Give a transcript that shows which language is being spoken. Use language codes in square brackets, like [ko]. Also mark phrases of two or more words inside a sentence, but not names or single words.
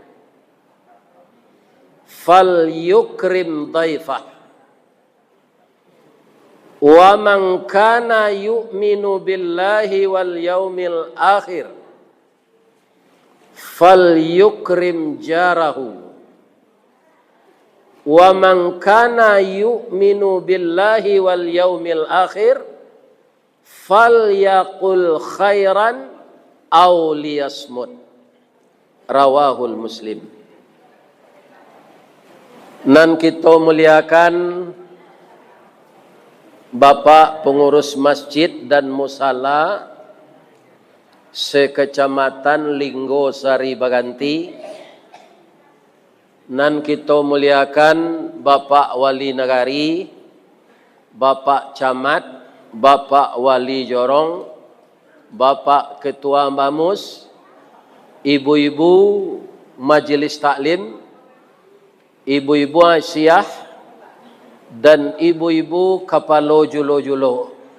[ar] فليكرم ضيفه ومن كان يؤمن بالله واليوم الآخر فليكرم جاره ومن كان يؤمن بالله واليوم الآخر فليقل خيرا أو ليصمت. رواه مسلم. [min] Nan kita muliakan Bapak pengurus masjid dan musala sekecamatan Linggo Sari Baganti. Nan kita muliakan Bapak Wali Negari, Bapak Camat, Bapak Wali Jorong, Bapak Ketua Bamus, ibu-ibu Majelis Taklim, ibu-ibu Asyah, dan ibu-ibu Kapalo Julo-Julo.